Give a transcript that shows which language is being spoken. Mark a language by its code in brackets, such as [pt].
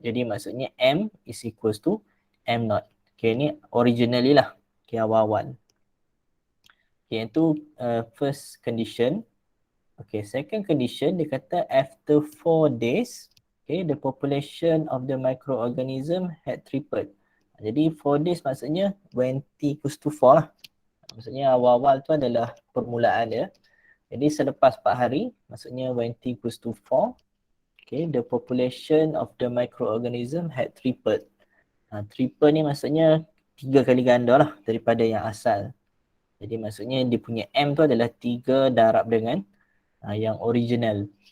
[ms] Jadi maksudnya [en] M is equals to M naught. Okay, ni originally lah. Okay, [ms] awal-awal. [en] Okay, [ms] yang tu [en] first condition. Okay, second condition [ms] dia kata [en] after 4 days, okay, the population of the microorganism had tripled. Jadi 4 days maksudnya when t equals to 4 lah. [ms] Maksudnya awal-awal tu adalah permulaan dia. Jadi selepas 4 hari, maksudnya [en] when t equals to 4, okay, the population of the microorganism had tripled. [ms] Triple ni maksudnya 3 kali ganda lah daripada yang asal. Jadi maksudnya dia punya M tu adalah 3 darab dengan yang original.